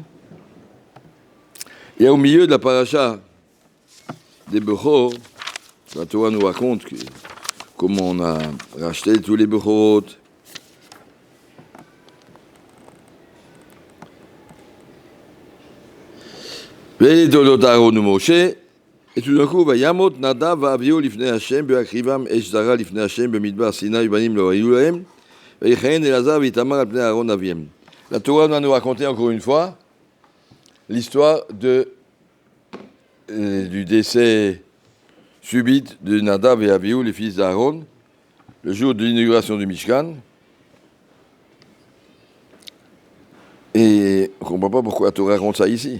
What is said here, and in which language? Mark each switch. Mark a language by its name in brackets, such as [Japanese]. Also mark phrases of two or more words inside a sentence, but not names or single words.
[French] Et au milieu de la paracha des Bechor, la Torah nous raconte comment on a racheté tous les Bechorot. Et tout d'un coup, [Hebrew] וימת נדב ואביהוא לפני השם בהקריבם אש זרה לפני השם במדבר סיני בנים לא היו להם ויכהן אלעזר ואיתמר על פני אהרן אביהם. [French] La Torah va nous raconter encore une fois l'histoire du décès subite de Nadav et Avihu, les fils d'Aaron, le jour de l'inauguration du Mishkan. Et on ne comprend pas pourquoi la Torah raconte ça ici.